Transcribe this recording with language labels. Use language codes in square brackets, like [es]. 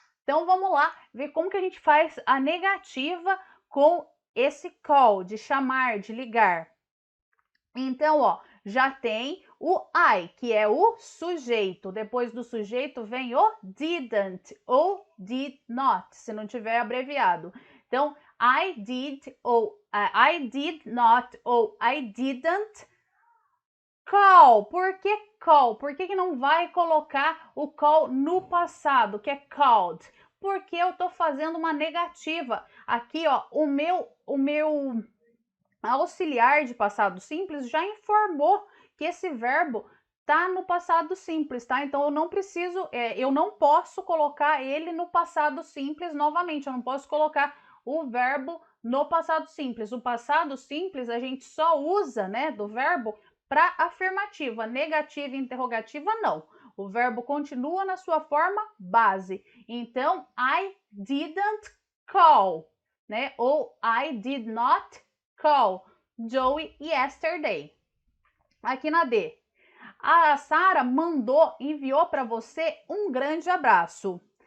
[pt] Então vamos lá ver como que a gente faz a negativa com esse call, de chamar, de ligar. Então, ó, já tem o I, que é o sujeito. Depois do sujeito vem o didn't ou did not, se não tiver abreviado. [en] Então, I did ou I did not ou I didn't call. [pt] Por que call? Por que não vai colocar o call no passado, que é called? Porque eu tô fazendo uma negativa. Aqui, ó, o meu auxiliar de passado simples já informou que esse verbo tá no passado simples, tá? Então eu não preciso, eu não posso colocar ele no passado simples novamente. Eu não posso colocar o verbo no passado simples. O passado simples a gente só usa, né, do verbo para afirmativa, negativa e interrogativa não. O verbo continua na sua forma base. Então, [en] I didn't call, [pt] né? [en] Ou I did not call Joey yesterday. [pt] Aqui na D. A Sara enviou para você um grande abraço.